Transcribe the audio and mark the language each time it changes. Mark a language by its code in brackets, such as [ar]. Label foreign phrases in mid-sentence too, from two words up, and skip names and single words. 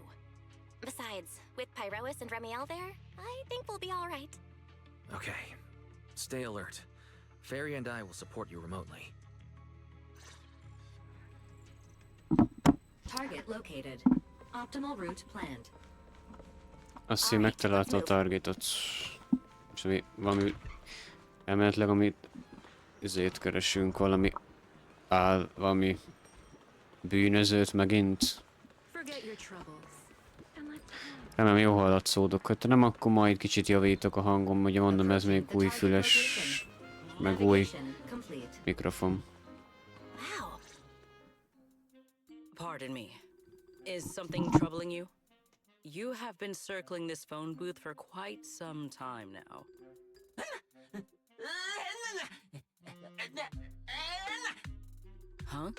[en] Besides, with Pyrois and Remielle there, I think we'll be all right. Okay. Stay alert. Fairy and I will support you remotely. Target located. Optimal route planned. [hu] Azt hiszem megtalálta a targetot. És valami... Emeletileg amit... Ezért keresünk valami... valami... Bűnözőt megint. Remélem jó hallatszódok. Ha nem, akkor majd kicsit javítok a hangom. Ugye mondom, ez még új füles... Meg új... mikrofon. [en] Pardon me. Is something troubling you? You have been circling this phone booth for quite some time now. Huh?